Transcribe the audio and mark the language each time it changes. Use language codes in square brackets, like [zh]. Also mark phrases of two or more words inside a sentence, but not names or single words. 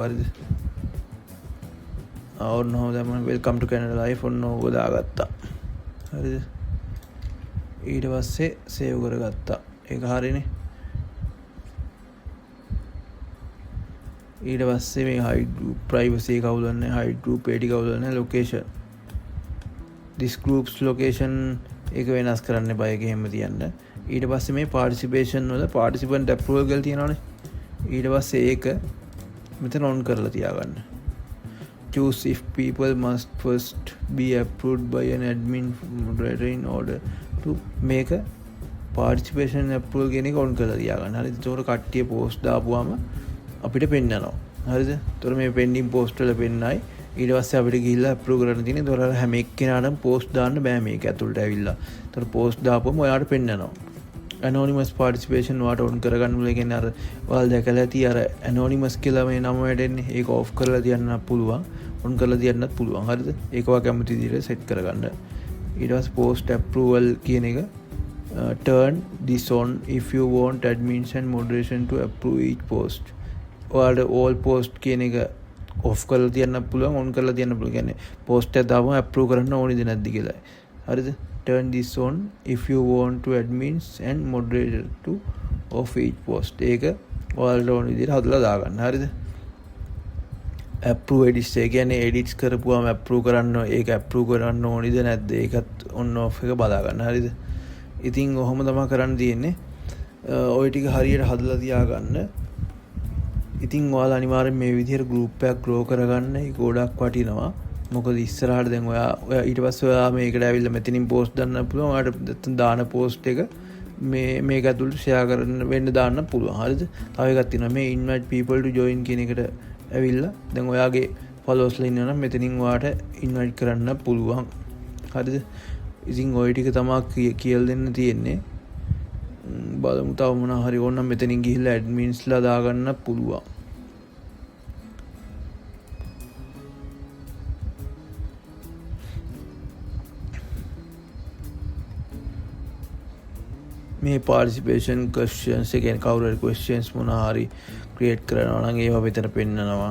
[si] හරිද ඔන්න ඔහොම දැන් මම [en] Welcome to Canada Life [si] ඔන්න ඕක දාගත්තා. හරිද ඊට පස්සේ සේව් කරගත්තා. ඒක හරිනේ. ඊට පස්සේ මේ [en] hide group privacy [si] එක අවුලන්නේ [en] hide group [si] ඒ ටික අවුලන්නේ [en] location this groups location [si] එක වෙනස් කරන්න එපා. ඒක එහෙම තියන්න. ඊට පස්සේ මේ participation වල [en] participant approval [si] කියලා තියෙනවානේ. ඊට පස්සේ ඒක මෙතන on කරලා තියාගන්න. [en] choose if people must first be approved by an admin moderator in order to make a participation approval [si] කියන එක [en] on [si] කරලා තියාගන්න. හරිද ඒතකොට කට්ටිය post දාපුවාම අපිට පෙන්නනවා. හරිද ඒතකොට මේ [en] pending post [si] වල පෙන්නයි. ඊට පස්සේ අපිට ගිහිල්ලා approve කරන්න තියෙන්නේ. ඒතකොට හැම එක්කෙනාටම post දාන්න බෑ මේක ඇතුළට ඇවිල්ලා. ඒතකොට post දාපුවම ඔයාලට පෙන්නනවා. [en] anonymous participation [si] වාට on කරගන්න ඕනේ. කියන්නේ අර ඔයාලා දැකලා ඇති අර anonymous කියලා මේ නම වැඩෙන්නේ. ඒක off කරලා තියන්න පුළුවන්. on කරලා තියන්නත් පුළුවන්. හරිද ඒක ඔයා කැමති විදිහට set කරගන්න. ඊට පස්සේ [en] post approval [si] කියන එක [en] turn this on if you want admins and moderation to approve each post. [si] ඔයාලට [en] all post [si] කියන එක off කරලා තියන්න පුළුවන් on කරලා තියන්න පුළුවන්. කියන්නේ post එක දාපුවම approve කරන්න ඕනේද නැද්ද කියලා. [en] හරිද turn this on if you want to admins and moderator to of each post. [si] ඒක ඔයාලට ඕන විදිහට හදලා දාගන්න. හරිද [en] approve edits [si] ඒ කියන්නේ edits කරපුවාම approve කරන්න ඒක approve කරන්න ඕනේද නැද්ද ඒකත් [en] on off [si] එක බලා ගන්න. හරිද ඉතින් ඔහොම තමයි කරන්න තියෙන්නේ. ওই ටික හරියට හදලා තියාගන්න. ඉතින් ඔයාලා අනිවාර්යෙන් මේ විදිහට group එකක් grow කරගන්න. ඒක ගොඩක් වටිනවා. මොකද ඉස්සරහට දැන් ඔයා ඊට පස්සේ ඔයා මේකට ඇවිල්ලා මෙතනින් post දාන්න පුළුවන්. ඔයාලට දාන post එක මේක ඇතුළට share කරන්න වෙන්න දාන්න පුළුවන්. හරිද තව එකක් තියෙනවා මේ [en] invite people to join [si] කියන එකට ඇවිල්ලා දැන් ඔයාගේ followers ලා ඉන්නවා නම් මෙතනින් ඔයාට invite කරන්න පුළුවන්. හරිද ඉතින් ඔය ටික තමයි කියලා දෙන්න තියෙන්නේ. බලමු තව මොනවා හරි ඕනනම් මෙතනින් ගිහිල්ලා ඇඩ්මින්ස්ලා දාගන්න පුළුවන්. මේ [en] participation questions [si] ඒ කියන්නේ කවුරු හරි ක්වෙස්චන්ස් මොනවා හරි ක්‍රියේට් කරනවා නම් ඒවා මෙතන පෙන්නනවා.